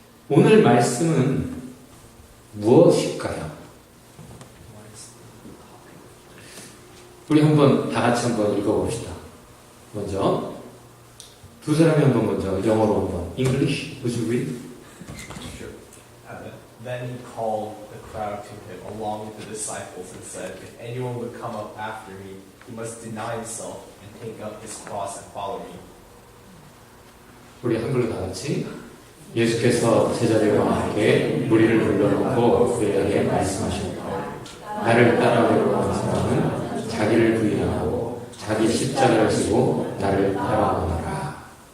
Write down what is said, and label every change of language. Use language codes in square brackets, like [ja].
[ko] 오늘 말씀은 무엇일까요? 우리 한번 다 같이 한번 읽어봅시다. 먼저 두 사람이 한번 먼저 영어로 한번. [en] English, would you read? Sure. Then he called the crowd to him along with the disciples and said, "If anyone would come up after me, he must deny himself and take up his cross and follow me." [ko] 우리 한글로 다 같이. 예수께서 제자들과 함께 무리를 불러놓고 그들에게 말씀하셨다. 나를 따라오려고 하는 사람은 자기를 부인하고 자기 십자가를 지고 나를 따라오너라.